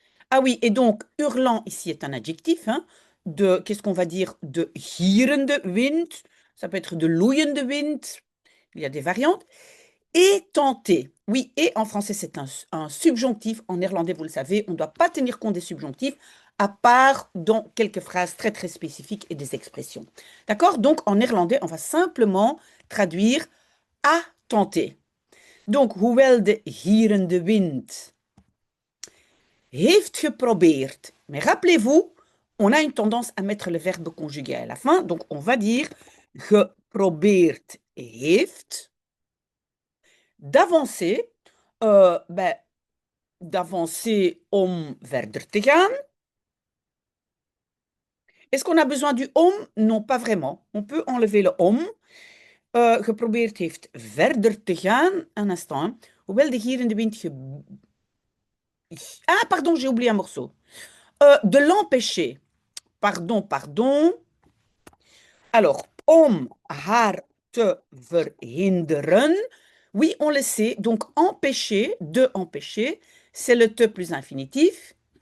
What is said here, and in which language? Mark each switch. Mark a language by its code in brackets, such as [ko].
[fr] Ah oui, et donc, hurlant ici est un adjectif, hein, qu'est-ce qu'on va dire, de gierende wind, ça peut être de loeiende wind, il y a des variantes, et tenter. Oui, et en français c'est un subjonctif, en néerlandais vous le savez, on ne doit pas tenir compte des subjonctifs, à part dans quelques phrases très très spécifiques et des expressions. D'accord? Donc en néerlandais, on va simplement traduire à tenter. [nl] Donc, hoewel de gierende wind heeft geprobeerd. [fr] Mais rappelez-vous, on a une tendance à mettre le verbe conjugué à la fin. Donc, on va dire geprobeerd heeft d'avancer, ben, d'avancer om verder te gaan. Est-ce qu'on a besoin du om? Non, pas vraiment. On peut enlever le om. [nl] Geprobeerd heeft verder te gaan. Un instant. Hein. Hoewel de hier in de wind... [fr] Ah, pardon, j'ai oublié un morceau. De l'empêcher. Pardon, pardon. Alors, om haar te verhinderen. Oui, on le sait. Donc, empêcher, de empêcher, c'est le te plus infinitif.